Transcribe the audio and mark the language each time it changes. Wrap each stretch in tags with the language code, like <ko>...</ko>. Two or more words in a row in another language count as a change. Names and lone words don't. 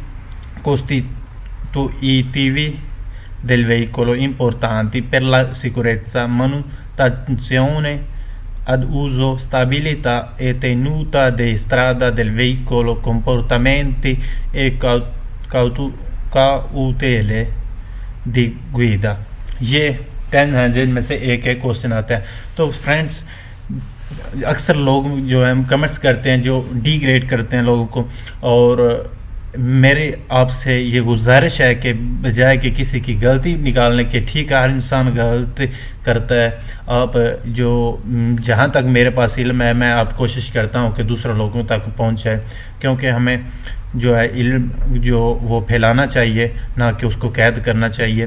<it>costitutivi del veicolo importanti per la sicurezza, manutenzione ad uso, stabilità e tenuta di strada del veicolo, comportamenti e cautele di guida.</it> <ur>یہ 10 ہیں جن میں سے ایک کوسچن آتا ہے. تو فرینڈس اکثر لوگ جو ہیں کمنٹس کرتے ہیں جو ڈی گریڈ کرتے ہیں لوگوں کو, اور میرے آپ سے یہ گزارش ہے کہ بجائے کہ کسی کی غلطی نکالنے کے, ٹھیک ہے ہر انسان غلطی کرتا ہے, آپ جو جہاں تک میرے پاس علم ہے میں آپ کوشش کرتا ہوں کہ دوسرے لوگوں تک پہنچائے, کیونکہ ہمیں جو ہے علم جو وہ پھیلانا چاہیے نہ کہ اس کو قید کرنا چاہیے.</ur>